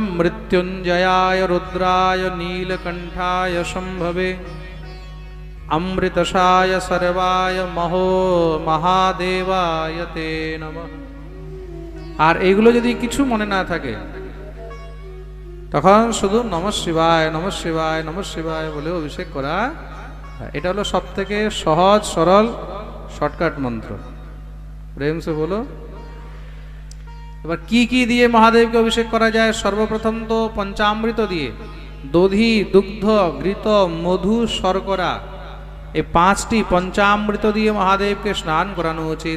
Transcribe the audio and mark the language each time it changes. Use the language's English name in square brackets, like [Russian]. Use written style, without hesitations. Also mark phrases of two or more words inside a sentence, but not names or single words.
[Sanskrit] মৃত্যুঞ্জয়ায় রুদ্রায় নীলকণ্ঠায় শম্ভবে অমৃতসায় সর্বায় মহাদেবায়তে নমঃ। [Bangla] আর এইগুলো যদি কিছু মনে না থাকে তখন শুধু [Sanskrit] নমঃ শিবায়, নমঃ শিবায়, নমঃ শিবায় [Bangla] বলে অভিষেক করা। এটা হলো সব থেকে সহজ সরল শর্টকাট মন্ত্র। [Hindi] प्रेम से बोलो। [Bangla] এবার কি কি দিয়ে মহাদেবকে অভিষেক করা যায়? সর্বপ্রথম তো পঞ্চামৃত দিয়ে, দধি, দুগ্ধ, ঘৃত, মধু, শর্করা, এই 5টি পঞ্চামৃত দিয়ে মহাদেবকে স্নান করানো উচিত।